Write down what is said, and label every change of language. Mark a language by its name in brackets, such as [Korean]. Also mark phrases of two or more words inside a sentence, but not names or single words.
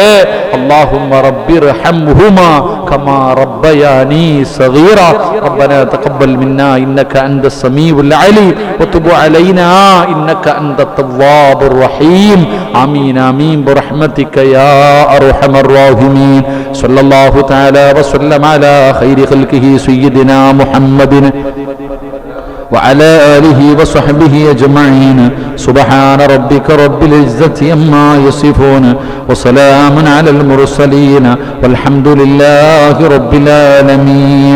[Arabic] اللهم رب ارحمهما كما ربياني صغيرا. ربنا تقبل منا إنك أنت السميع العليم وتب علينا إنك أنت التواب الرحيم. آمين آمين برحمتك يا أرحم الراحمين صلى الله تعالى وسلم على خير خلقه سيدنا محمد وعلى آله وصحبه أجمعين. سبحان ربك رب العزة عما يصفون وسلام على المرسلين والحمد لله رب العالمين.